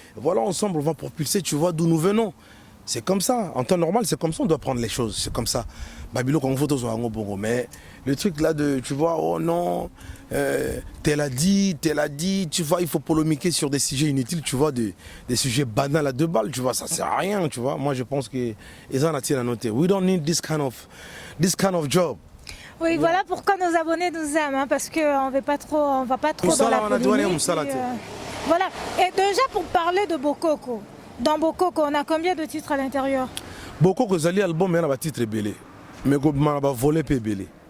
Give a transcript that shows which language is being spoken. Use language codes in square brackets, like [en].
[fr] Voilà, ensemble on va propulser, tu vois, d'où nous venons. C'est comme ça, en temps normal, c'est comme ça on doit prendre les choses, c'est comme ça. Babilo quand on photo sur un bongo, mais le truc là de, tu vois, oh non, tel a dit, tu vois, il faut polémiquer sur des sujets inutiles, tu vois, des sujets banals à 2 balles, tu vois, ça sert à rien, tu vois. Moi je pense que ils en ont à noter. [en] We don't need this kind of job. [fr] Oui, voilà pourquoi nos abonnés nous aiment, hein, parce qu'on va pas trop dans la polémique. Voilà, et déjà pour parler de Bokoko. Dans Bokoko, on a combien de titres à l'intérieur? Bokoko, Zali album, il y a un titre belé. Mais il y a un volet belé.